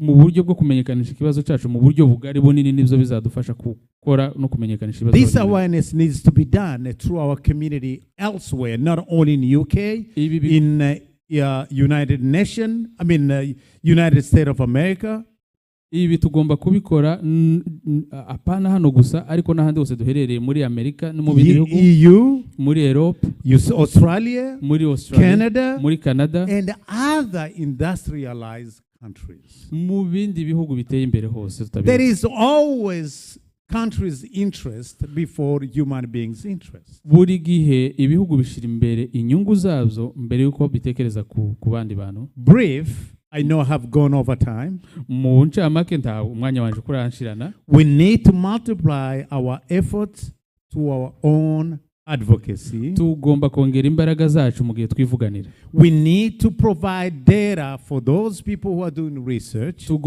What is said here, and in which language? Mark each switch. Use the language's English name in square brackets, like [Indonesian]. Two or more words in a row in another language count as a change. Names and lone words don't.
[English] This awareness needs to be done through our community elsewhere, not only in UK, in United Nations, United States of America. [Kinyarwanda] Ibi tugomba kubikora apana hano gusa ariko n'ahandi hose duherereye muri Amerika no mu bindi bihugu, [English] EU, [Kinyarwanda] muri Europe, [English] Australia, [Kinyarwanda] muri Australia, [English] Canada, [Kinyarwanda] muri Canada, [English] and other industrialized countries. [Kinyarwanda] Mu bindi bihugu biteye imbere hose. [English] There is always countries' interest before human beings' interest. [Kinyarwanda] Buri gihe ibihugu bishira imbere inyungu zabyo mbere yuko bitekereza ku bandi bantu. [English] Brief, I know I have gone over time. We need to multiply our efforts to our own advocacy. We need to provide data for those people who are doing research.